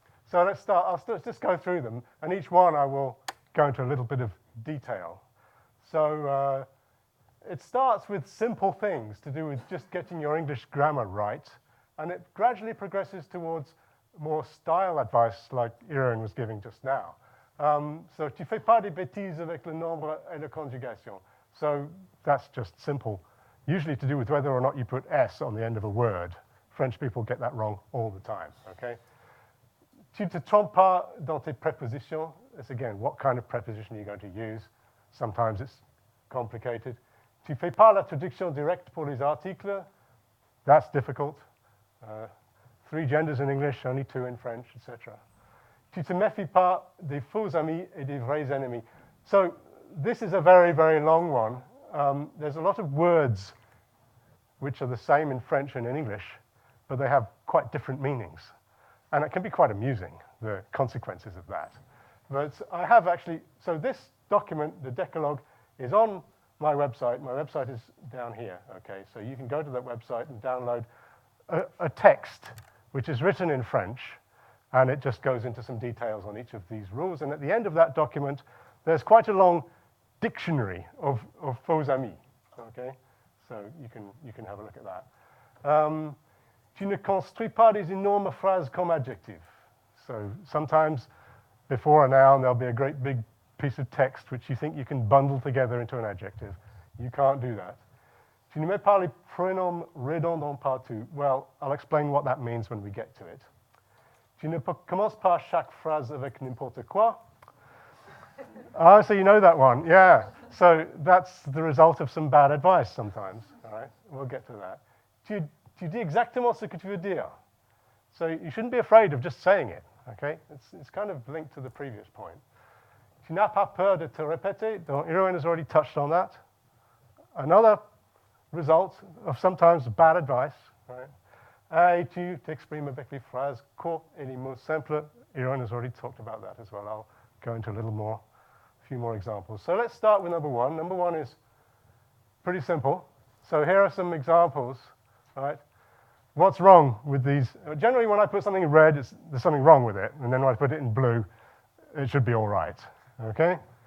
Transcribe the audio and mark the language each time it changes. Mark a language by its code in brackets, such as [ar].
[en] So let's start. I'll just go through them, and each one I will go into a little bit of detail. So it starts with simple things to do with just getting your English grammar right, and it gradually progresses towards more style advice like Irene was giving just now. [fr] So, tu fais pas des bêtises avec le nombre et la conjugation. [en] So that's just simple, usually to do with whether or not you put S on the end of a word. French people get that wrong all the time, okay? [fr] Tu te trompes pas dans tes prépositions. [en] It's again, what kind of preposition are you going to use? Sometimes it's complicated. [fr] Tu fais pas la traduction directe pour les articles. [en] That's difficult. 3 genders in English, only 2 in French, etc. [fr] Tu te méfies pas des faux amis et des vrais ennemis. [en] So this is a very, very long one. There's a lot of words which are the same in French and in English, but they have quite different meanings. And it can be quite amusing, the consequences of that. But I have actually, so this document, the Decalogue, is on my website. My website is down here, okay? So you can go to that website and download a text which is written in French, and it just goes into some details on each of these rules. And at the end of that document, there's quite a long dictionary of faux amis, okay? So you can have a look at that. [fr] Tu ne construis pas des énormes phrases comme adjective. [en] So sometimes before a noun, there'll be a great big piece of text which you think you can bundle together into an adjective. You can't do that. [fr] Tu ne mets pas les pronoms redondants partout. [en] Well, I'll explain what that means when we get to it. [fr] Tu ne commences pas chaque phrase avec n'importe quoi. [en] Ah, so you know that one, yeah. So that's the result of some bad advice sometimes, all right? We'll get to that. [fr] Tu dis exactement ce que tu veux dire. [en] So you shouldn't be afraid of just saying it, okay? It's kind of linked to the previous point. [fr] Tu n'as pas peur de te répéter. [en] Irwin has already touched on that. Another result of sometimes bad advice, right? [fr] Et tu t'exprimes avec les phrases courtes et les mots simples. [en] Irwin has already talked about that as well. I'll go into a few more examples. So let's start with number one. Number one is pretty simple. So here are some examples, right? What's wrong with these? Generally, when I put something in red, there's something wrong with it. And then when I put it in blue, it should be all right, okay?